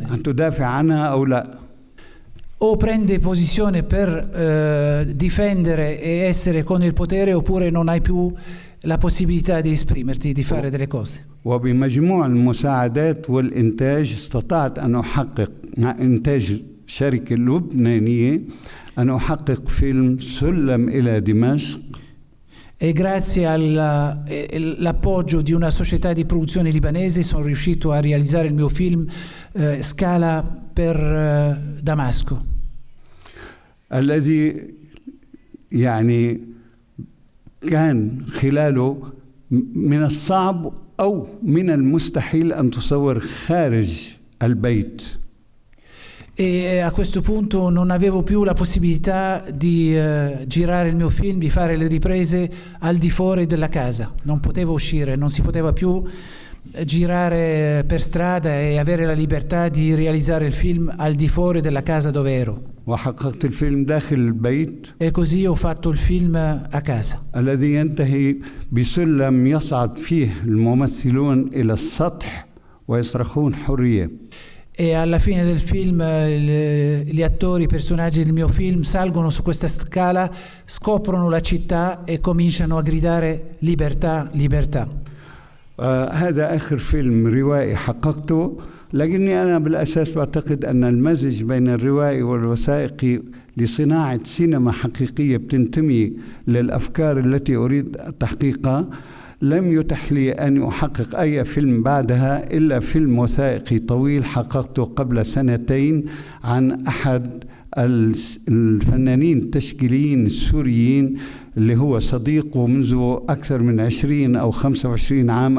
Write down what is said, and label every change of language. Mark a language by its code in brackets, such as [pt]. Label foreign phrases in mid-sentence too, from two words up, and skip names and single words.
[ar] أن تدافع عنها أو لا. [it] O prende posizione per difendere e essere con il potere oppure non hai più la possibilità di esprimerti, di fare delle cose. [ar] وبمجموع المساعدات والإنتاج استطعت أن أحقق مع إنتاج شركة لبنانية أن أحقق فيلم سلم إلى دمشق. [it] E grazie all'appoggio di una società di produzione libanese sono riuscito a realizzare il mio film Scala per Damasco. [ar] الذي يعني كان خلاله من الصعب أو من المستحيل أن تصور خارج البيت. [it] E a questo punto non avevo più la possibilità di girare il mio film, di fare le riprese al di fuori della casa. Non potevo uscire, non si poteva più girare per strada e avere la libertà di realizzare il film al di fuori della casa dove ero. [ar] وحققت الفيلم داخل البيت. [it] E così ho fatto il film a casa. [ar] الذي ينتهي بسلم يصعد فيه الممثلون إلى السطح ويصرخون حرية. [it] E alla fine del film gli attori, i personaggi del mio film salgono su questa scala, scoprono la città e cominciano a gridare libertà, libertà. [ar] هذا آخر فيلم روائي حققته، لكني أنا بالأساس بعتقد أن المزج بين الروائي والوثائقي لصناعة سينما حقيقية بتنتمي للأفكار التي أريد تحقيقها لم يتح لي أن أحقق أي فيلم بعدها إلا فيلم وثائقي طويل حققته قبل 2 عن أحد الفنانين التشكيليين السوريين اللي هو صديقه منذ أكثر من 20 أو 25 عام.